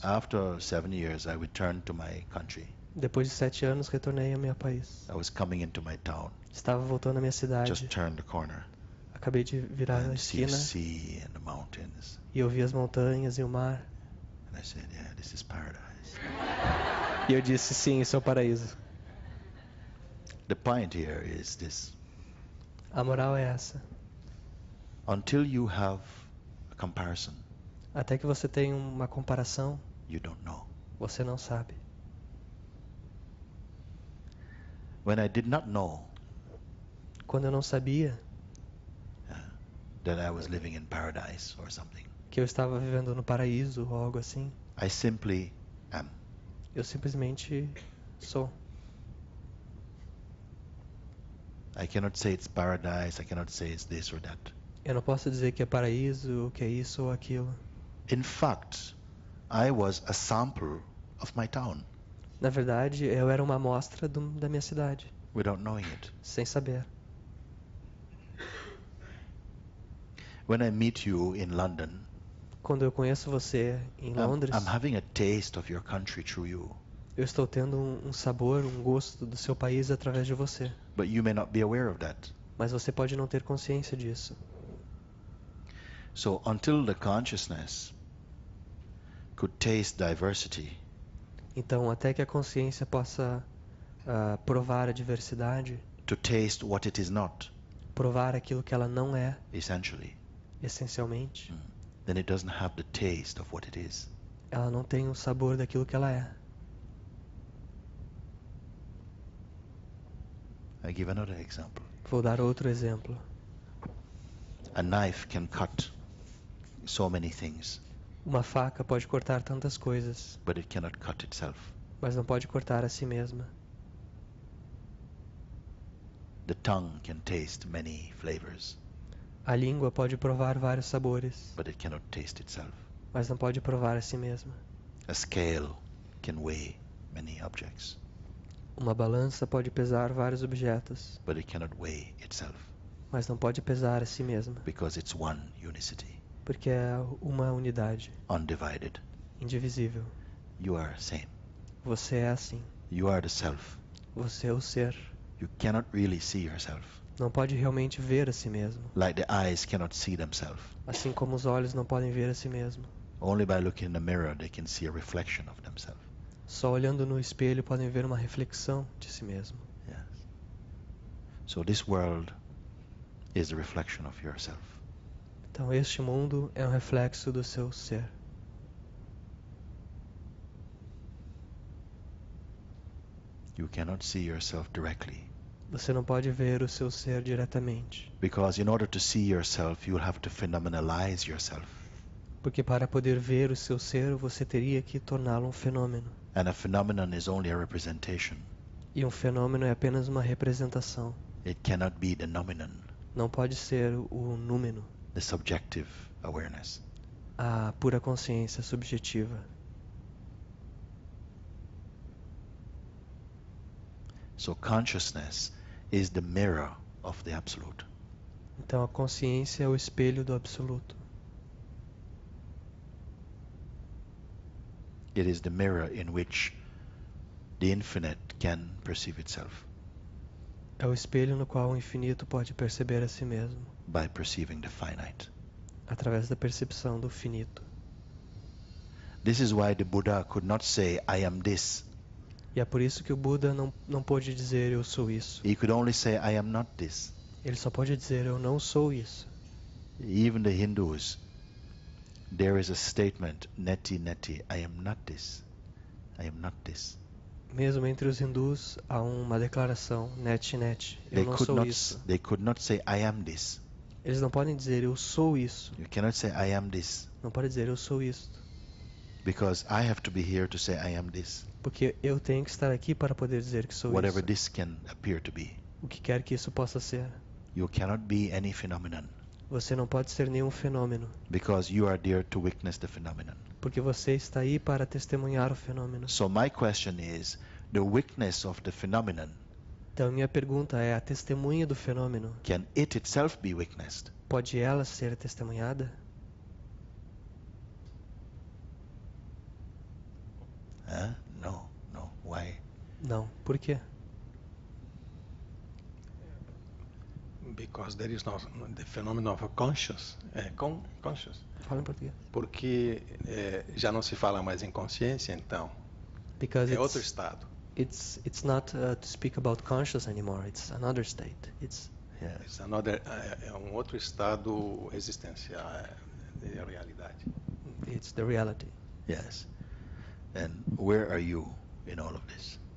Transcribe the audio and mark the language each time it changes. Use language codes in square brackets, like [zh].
[en] After 7 years, I returned to my country. [pt] Depois de 7 anos, retornei ao meu país. [en] I was coming into my town. [pt] Estava voltando à minha cidade. [en] Just turned the corner [pt] Acabei de virar a [en] and see the [pt] esquina [en] sea and the mountains. [pt] e eu vi as montanhas e o mar. [en] And I said, yeah, this is paradise. [pt] E eu disse, sim, isso é o paraíso. [en] The point here is this. [pt] A moral é essa. [en] Until you have a comparison, [pt] Até que você tenha uma comparação, [en] you don't know. [pt] você não sabe. [en] When I did not know [pt] Quando eu não sabia [en] that I was living in paradise or something, [pt] que eu estava vivendo no paraíso ou algo assim, [en] I simply am. [pt] eu simplesmente sou. [en] I cannot say it's paradise, I cannot say it's this or that. [pt] Eu não posso dizer que é paraíso, que é isso ou aquilo. [en] In fact, I was a sample of my town [pt] Na verdade, eu era uma amostra da minha cidade, [en] without knowing it. [pt] sem saber. [en] When I meet you in London, [pt] Quando eu conheço você em Londres, [en] I'm having a taste of your country through you. [pt] eu estou tendo um sabor, um gosto do seu país através de você. [en] But you may not be aware of that. [pt] Mas você pode não ter consciência disso. [en] So until the consciousness could taste diversity, [pt] Então, até que a consciência possa provar a diversidade, [en] to taste what it is not, [pt] provar aquilo que ela não é, [en] essentially, [pt] essencialmente, [en] then it doesn't have the taste of what it is. [pt] ela não tem o sabor daquilo que ela é. [en] I give another example. [pt] Vou dar outro exemplo. [en] A knife can cut so many things, [pt] Uma faca pode cortar tantas coisas, [en] but it cannot cut itself. [pt] mas não pode cortar a si mesma. [en] The tongue can taste many flavors, [pt] A língua pode provar vários sabores, [en] but it cannot taste itself. [pt] mas não pode provar a si mesma. [en] A scale can weigh many objects, [pt] Uma balança pode pesar vários objetos, [en] but it cannot weigh itself [pt] mas não pode pesar a si mesma, [en] because it's one unicity, [pt] porque é uma unidade, [en] undivided. [pt] indivisível. [en] You are same. [pt] Você é assim. [en] You are the self. [pt] Você é o ser. [en] You cannot really see yourself, [pt] Não pode realmente ver a si mesmo, [en] like the eyes cannot see themselves. [pt] assim como os olhos não podem ver a si mesmo. [en] Only by looking in the mirror they can see a reflection of themselves. [pt] Só olhando no espelho podem ver uma reflexão de si mesmo. [en] Yes. So this world is the reflection of yourself. [pt] Então este mundo é um reflexo do seu ser. [en] You cannot see yourself directly, [pt] Você não pode ver o seu ser diretamente, [en] because in order to see yourself, you will have to phenomenalize yourself. [pt] porque para poder ver o seu ser, você teria que torná-lo um fenômeno. [en] And a phenomenon is only a representation. [pt] E um fenômeno é apenas uma representação. [en] It cannot be the noumenon, [pt] Não pode ser o númeno, [en] the subjective awareness. [pt] a pura consciência subjetiva. [en] So consciousness is the mirror of the absolute. [pt] Então a consciência é o espelho do absoluto. [en] It is the mirror in which the infinite can perceive itself [pt] É o espelho no qual o infinito pode perceber a si mesmo, [en] by perceiving the finite. [pt] através da percepção do finito. [en] This is why the Buddha could not say, I am this. [pt] E é por isso que o Buda não pôde dizer eu sou isso. [en] He could only say, I am not this. [pt] Ele só pode dizer eu não sou isso. [en] Even the Hindus There is a statement, neti neti, I am not this. I am not this. [pt] Mesmo entre os hindus há uma declaração, net net, eu não sou isso. [en] They could not say I am this. [pt] Eles não podem dizer eu sou isso. [en] You cannot say I am this, [pt] Não pode dizer eu sou isto. [en] because I have to be here to say I am this. [pt] Porque eu tenho que estar aqui para poder dizer que sou [en] Whatever [pt] isso. [en] this can appear to be. [pt] O que quer que isso possa ser. [en] You cannot be any phenomenon, [pt] Você não pode ser nenhum fenômeno. [en] because you are there to witness the phenomenon. [pt] Porque você está aí para testemunhar o fenômeno. [en] So my question is, the witness of the phenomenon, [pt] Então minha pergunta é, a testemunha do fenômeno, [en] can it itself be witnessed? [pt] pode ela ser testemunhada? [en] No. Why? [pt] Não. Por quê? [en] Because there is no the phenomenon of conscious, conscious. [pt] Fala em português. Porque já não se fala mais em consciência, então [en] Because [pt] é outro estado. [en] it's not to speak about conscious anymore. It's another state. It's Yes. [pt] É outro estado existencial, de realidade. [en] it's the reality. Yes. And where are you in all of this?